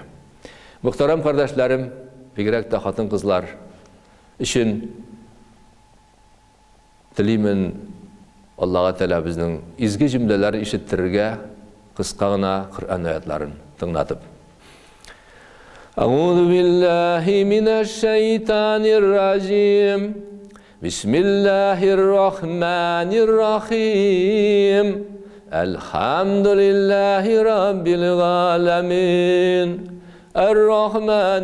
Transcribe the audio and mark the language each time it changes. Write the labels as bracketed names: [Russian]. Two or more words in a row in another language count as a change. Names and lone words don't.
[Tatar] Мөхтәрәм кардәшләрем, бигрәк тә хатын-кызлар өчен телимен Аллаһ Тәала безнең изге җөмләләрне ишеттерергә кыска гына Коръән аятларын тыңлатып. [Arabic] أعوذ بالله من الشيطان الرجيم بسم الله الرحمن الرحيم الحمد لله رب العالمين الرحمن